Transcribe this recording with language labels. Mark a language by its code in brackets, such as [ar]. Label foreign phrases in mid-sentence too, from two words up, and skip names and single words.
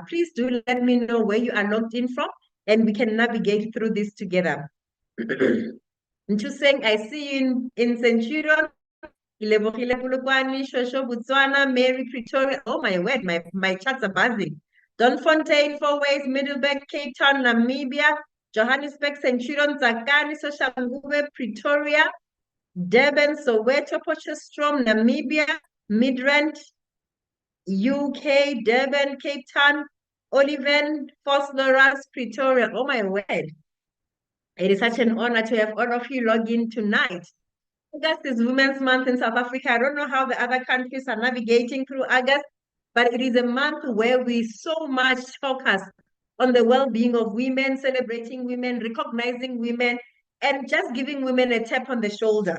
[en] Please do let me know where you are logged in from, and we can navigate through this together. Saying, I see you in Centurion, Ilebogile Polokwane, Shosho, Botswana, Mary, Pretoria. Oh my word, my chats are buzzing. Donfontein, Four Ways, Middleburg, Cape Town, Namibia, Johannesburg, Centurion, Zakani, Soshanguve, Pretoria, Durban, Soweto, Potchefstroom, Namibia, Midrand, UK, Durban, Cape Town, Oliven, Vosloorus, Pretoria. Oh my word. It is such an honor to have all of you log in tonight. August is Women's Month in South Africa. I don't know how the other countries are navigating through August, but it is a month where we so much focus on the well-being of women, celebrating women, recognizing women, and just giving women a tap on the shoulder.